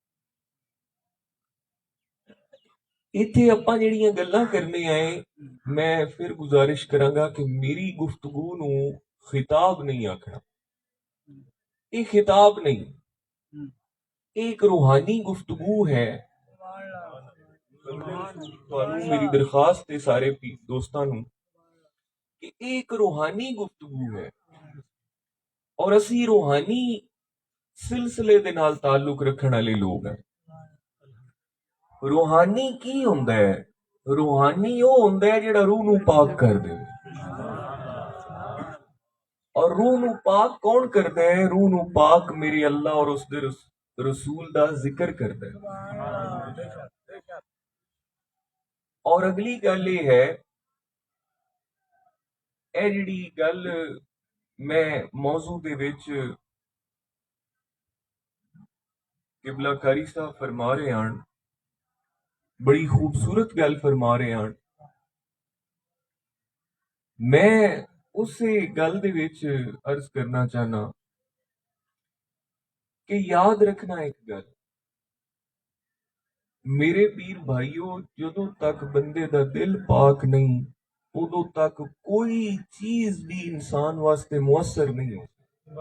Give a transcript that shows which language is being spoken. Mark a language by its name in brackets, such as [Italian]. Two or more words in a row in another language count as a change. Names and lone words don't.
[Punjabi] ਇੱਥੇ ਆਪਾਂ ਜਿਹੜੀਆਂ ਗੱਲਾਂ ਕਰਨ ਆਏ, ਮੈਂ ਫਿਰ ਗੁਜ਼ਾਰਿਸ਼ ਕਰਾਂਗਾ ਕਿ ਮੇਰੀ ਗੁਫ਼ਤਗੂ ਨੂੰ ਖ਼ਿਤਾਬ ਨਹੀਂ ਆਖਣਾ, [Urdu] یہ خطاب نہیں، ایک روحانی گفتگو ہے. [Punjabi] ਤੁਹਾਨੂੰ ਮੇਰੀ ਦਰਖਾਸਤ ਹੈ ਸਾਰੇ ਦੋਸਤਾਂ ਨੂੰ ਕਿ ਇਹ ਇੱਕ ਰੂਹਾਨੀ ਗੁਫ਼ਤਗੂ ਹੈ, ਔਰ ਅਸੀਂ ਰੂਹਾਨੀ ਸਿਲਸਿਲੇ ਦੇ ਨਾਲ ਤਾਲੁਕ ਰੱਖਣ ਵਾਲੇ ਲੋਕ ਹਾਂ। ਰੂਹਾਨੀ ਕੀ ਹੁੰਦਾ ਹੈ? ਰੂਹਾਨੀ ਉਹ ਹੁੰਦਾ ਹੈ ਜਿਹੜਾ ਰੂਹ ਨੂੰ ਪਾਕ ਕਰ ਦੇਵੇ। ਔਰ ਰੂਹ ਨੂੰ ਪਾਕ [Urdu] کون کرتا ہے? [Punjabi] ਰੂਹ ਨੂੰ ਪਾਕ ਮੇਰੇ ਅੱਲ੍ਹਾ ਔਰ ਉਸਕੇ ਰਸੂਲ ਦਾ ਜ਼ਿਕਰ [Urdu] کرتا ہے. [Punjabi] ਔਰ ਅਗਲੀ ਗੱਲ ਯੇ ਹੈ, ਇਹ ਜਿਹੜੀ ਗੱਲ ਮੈਂ ਮੌਜ਼ੂ ਦੇ ਵਿਚ ਕਿਬਲਾ ਕਾਰੀ ਸਾਹਬ [Urdu] فرما رہے ہیں, [Punjabi] ਬੜੀ ਖ਼ੂਬਸੂਰਤ ਗੱਲ [Urdu] فرما رہے ہیں. [Punjabi] ਮੈਂ ਉਸੇ ਗੱਲ ਦੇ ਵਿਚ ਅਰਜ਼ ਕਰਨਾ ਚਾਹਨਾ ਕਿ ਯਾਦ ਰੱਖਣਾ ਇਕ ਗੱਲ, ਮੇਰੇ ਪੀਰ ਭਾਈਓ, ਜਦੋਂ ਤਕ ਬੰਦੇ ਦਾ ਦਿਲ ਪਾਕ ਨਹੀਂ, ਉਦੋਂ ਤਕ ਕੋਈ ਚੀਜ਼ ਭੀ ਇਨਸਾਨ ਵਾਸਤੇ ਮੁਅੱਸਰ ਨਹੀਂ ਹੋ।